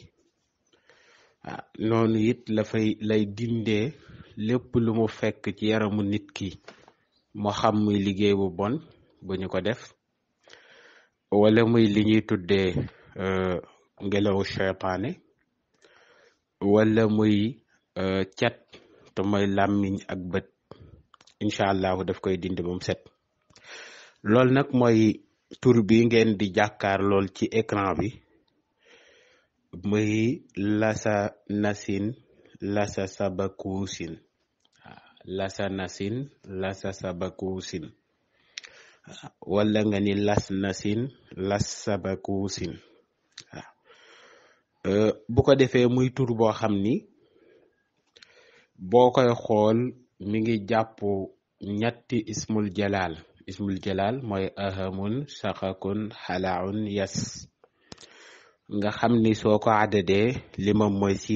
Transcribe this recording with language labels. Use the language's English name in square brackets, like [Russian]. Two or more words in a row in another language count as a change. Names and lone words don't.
[Wolof] noonu it lay dindee lépp lu mu fekk ci yaramu nit ki, moo xam muy liggéey bu bon bu ñu ko def, wala muy li ñuy tuddee ngelawu seytaane, wala muy cat te mooy làmmiñ ak bët. [Arabic] إن شاء الله [Wolof] daf koy dindi ba mu set. loolu nag mooy tur bi ngeen di jàkkaar lool ci écran bi, muy lasa nasin lasa sabakuusin. lasa nasin lasa sabakuusin, wala nga ni las nasin las sabakuusin. bu ko defee muy tur boo xam ni boo koy xool mi ngi jàpp ñetti [Arabic] اسم الجلال [Wolof] mooy ahamun saxakun xalaun yas nga xam ni soo ko àddadee limam mooy